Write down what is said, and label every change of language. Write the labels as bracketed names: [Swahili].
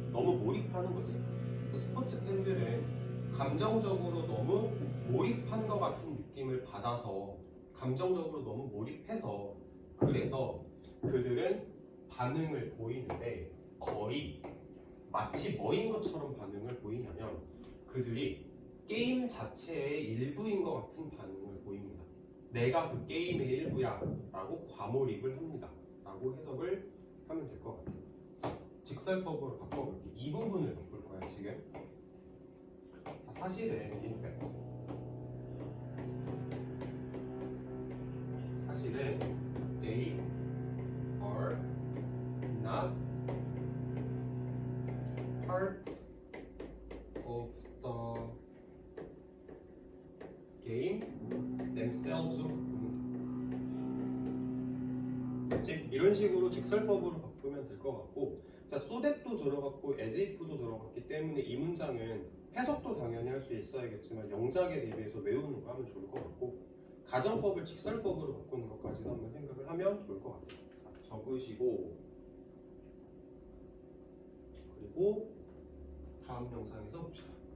[Korean] 너무 몰입하는 거지. 그 스포츠 팬들은 감정적으로 너무 몰입한 것 같은 느낌을 받아서 감정적으로 너무 몰입해서 그래서 그들은 반응을 보이는데 거의 마치 뭐인 것처럼 반응을 보이냐면 그들이 게임 자체의 일부인 것 같은 반응을 보입니다. 내가 그 게임의 일부야 라고 과몰입을 합니다 라고 해석을 하면 될 것 같아요. 자, 직설법으로 바꿔볼게. 이 부분을 바꿀 거야 지금. 자, 사실은 in fact 사실은 [English] they are not part of the game themselves [Korean] 로 그치? 이런 식으로 직설법으로 바꾸면 될 것 같고 자, so that도 들어갔고 as if도 들어갔기 때문에 이 문장은 해석도 당연히 할 수 있어야겠지만 영작에 대비해서 외우는 거 하면 좋을 것 같고 가정법을 직설법으로 바꾸는 것까지도 한번 생각을 하면 좋을 것 같아요. 자, 적으시고 그리고 다음 영상에서 봅시다.